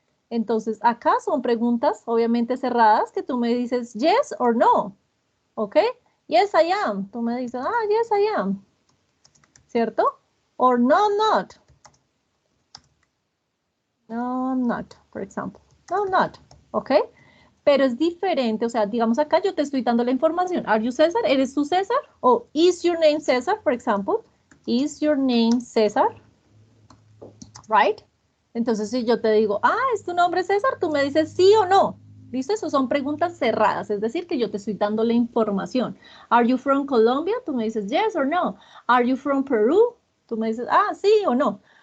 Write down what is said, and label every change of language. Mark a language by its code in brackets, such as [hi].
[es] Entonces, acá son preguntas obviamente cerradas que tú me dices [en] yes or no, [es] ¿ok? [en] Yes, I am. [es] Tú me dices, [en] yes, I am, ¿cierto? Or no, I'm not. No, I'm not, for example. No, I'm not, [es] ¿ok? Pero es diferente, o sea, digamos acá yo te estoy dando la información. [en] Are you César? [es] ¿Eres tú César? [en] O is your name César, for example? Is your name César? Right? [es] Entonces, si yo te digo, ¿es tu nombre César? Tú me dices sí o no. ¿Listo? Eso son preguntas cerradas, es decir, que yo te estoy dando la información. [en] Are you from Colombia? [es] Tú me dices [en] yes or no. Are you from Peru? [es] Tú me dices, sí o no.